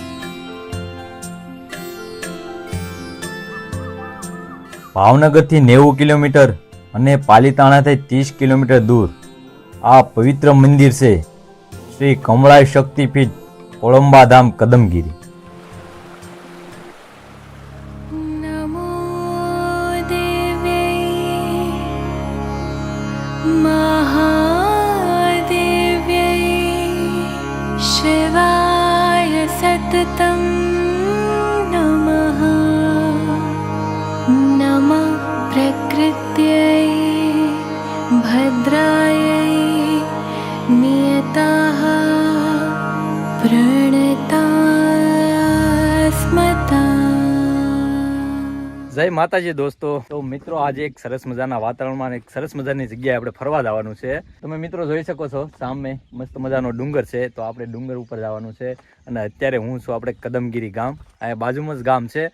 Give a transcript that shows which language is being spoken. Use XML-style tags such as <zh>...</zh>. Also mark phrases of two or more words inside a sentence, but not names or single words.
<gu>ભાવનગરથી 90 કિલોમીટર અને પાલીતાણાથી 30 કિલોમીટર દૂર આ પવિત્ર મંદિર છે શ્રી કમળાઈ શક્તિપીઠ કોળંબાધામ કદમગીરી.</gu> <sa>शिवाय सततं नमः. नमः प्रकृत्यै भद्रायै नियताः प्रणतास्मता.</sa> <gu>જય માતાજી દોસ્તો. તો મિત્રો આજે એક સરસ મજાના વાતાવરણમાં એક સરસ મજાની જગ્યાએ આપણે ફરવા જવાનું છે. તમે મિત્રો જોઈ શકો છો સામે મસ્ત મજાનો ડુંગર છે, તો આપણે ડુંગર ઉપર જવાનું છે. અને અત્યારે હું છું આપણે કદમગીરી ગામ, આ બાજુમાં જ ગામ છે.</gu>